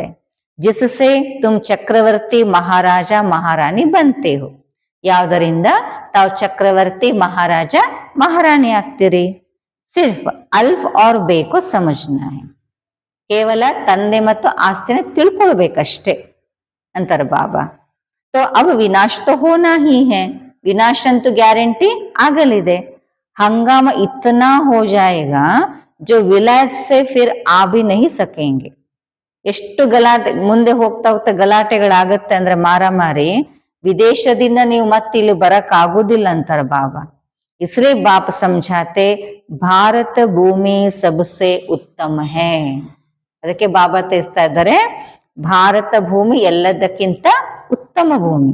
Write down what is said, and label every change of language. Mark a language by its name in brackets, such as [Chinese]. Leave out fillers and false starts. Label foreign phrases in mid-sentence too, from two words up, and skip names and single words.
[Hindi] जिससे तुम चक्रवर्ती महाराजा महारानी बनते हो, [Kannada] ಯಾವುದರಿಂದ ತಾವು ಚಕ್ರವರ್ತಿ ಮಹಾರಾಜ ಮಹಾರಾಣಿ ಆಗ್ತೀರಿ. [Hindi] सिर्फ़ अल्फ़ और बे को समझना है, [Kannada] ಕೇವಲ ತಂದೆ ಮತ್ತು ಆಸ್ತಿನ ತಿಳ್ಕೊಳ್ಬೇಕಷ್ಟೇ ಅಂತಾರೆ ಬಾಬಾ. [Hindi] तो अब विनाश तो होना ही है, विनाश [Kannada] ಅಂತೂ ಗ್ಯಾರಂಟಿ ಆಗಲಿದೆ. [Hindi] हंगाम इतना हो जाएगा जो विलायत से फिर आ भी नहीं सकेंगे. [Kannada] ಎಷ್ಟು ಗಲಾಟೆ ಮುಂದೆ ಹೋಗ್ತಾ ಹೋಗ್ತಾ ಗಲಾಟೆಗಳಾಗತ್ತೆ ಅಂದ್ರೆ ಮಾರಾಮಾರಿ, ವಿದೇಶದಿಂದ ನೀವು ಮತ್ತೆ ಇಲ್ಲಿ ಬರಕ್ ಆಗುದಿಲ್ಲ ಅಂತಾರ ಬಾಬಾ. [Hindi] इसलिए बाप समझाते भारत भूमि सबसे उत्तम है. [Kannada] ಅದಕ್ಕೆ ಬಾಬಾ ತಿಳಿಸ್ತಾ ಇದ್ದಾರೆ ಭಾರತ ಭೂಮಿ ಎಲ್ಲದಕ್ಕಿಂತ ಉತ್ತಮ ಭೂಮಿ.